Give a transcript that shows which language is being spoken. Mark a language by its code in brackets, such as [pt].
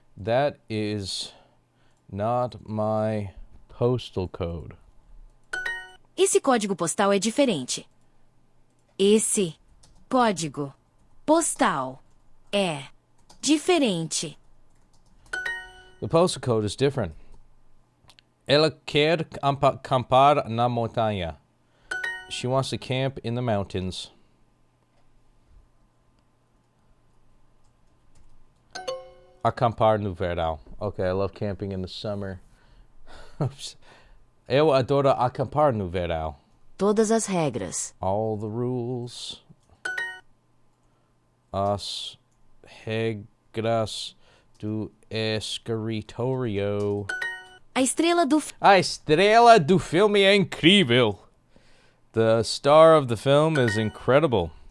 [en] That is not my postal code. [pt] Esse código postal é diferente. Esse código postal é diferente. [en] The postal code is different. [pt] Ela quer acampar na montanha. [en] She wants to camp in the mountains. [pt] Acampar no verão. [en] Okay, I love camping in the summer. [pt] Eu adoro acampar no verão. Todas as regras. [en] All the rules. [pt] As regras do escritório. A estrela do filme é incrível. [en] The star of the film is incredible.